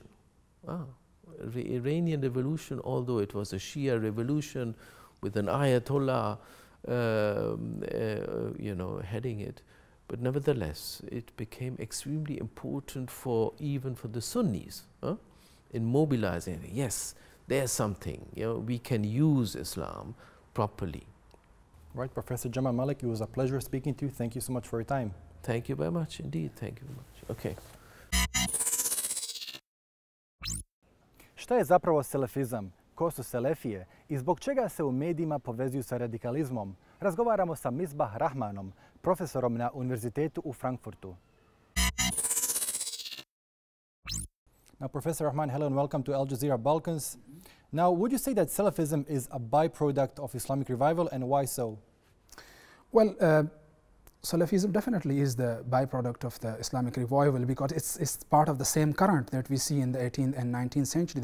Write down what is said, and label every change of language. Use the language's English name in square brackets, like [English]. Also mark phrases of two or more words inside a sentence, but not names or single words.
[English] The Iranian revolution, although it was a Shia revolution with an Ayatollah, heading it, but nevertheless, it became extremely important even for the Sunnis in mobilizing. Yes, there's something. We can use Islam properly. Right, Professor Jamal Malik, it was a pleasure speaking to you. Thank you so much for your time. Thank you very much indeed. Thank you very much. Okay. [Bosnian] Šta je zapravo salafizam? Ko su selefije i zbog čega se u medijima povezuju sa radikalizmom? Razgovaramo sa Misbahur Rehmanom, profesorom na Univerzitetu u Frankfurtu. [English] Now, Professor Rehman, hello and welcome to Al Jazeera Balkans. Now, would you say that Salafism is a byproduct of Islamic revival, and why so? Well, Salafism definitely is the byproduct of the Islamic revival because it's part of the same current that we see in the 18th and 19th century.